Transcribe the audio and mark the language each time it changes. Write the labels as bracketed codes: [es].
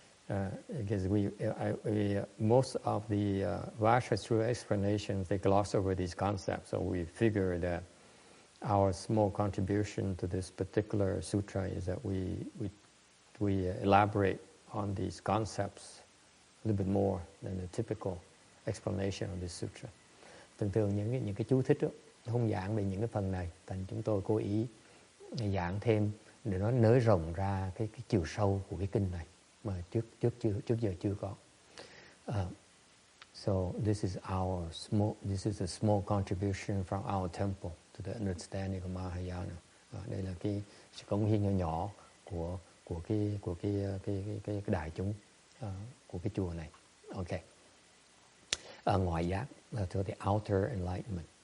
[en] Because most of the Vajra's true explanations, they gloss over these concepts. So we figure that our small contribution to this particular sutra is that we elaborate on these concepts a little bit more than the typical explanation of this sutra. [vi] Thường những cái chú thích đó, không giảng về những cái phần này, thành chúng tôi cố ý giảng thêm để nó nới rộng ra cái chiều sâu của cái kinh này mà trước giờ chưa có. [en] So this is a small contribution from our temple to the understanding of Mahayana. [vi] Đây là cái sự cống hiến nhỏ nhỏ của cái đại chúng của cái chùa này. Okay. Ngoại giác là [en] to the outer enlightenment.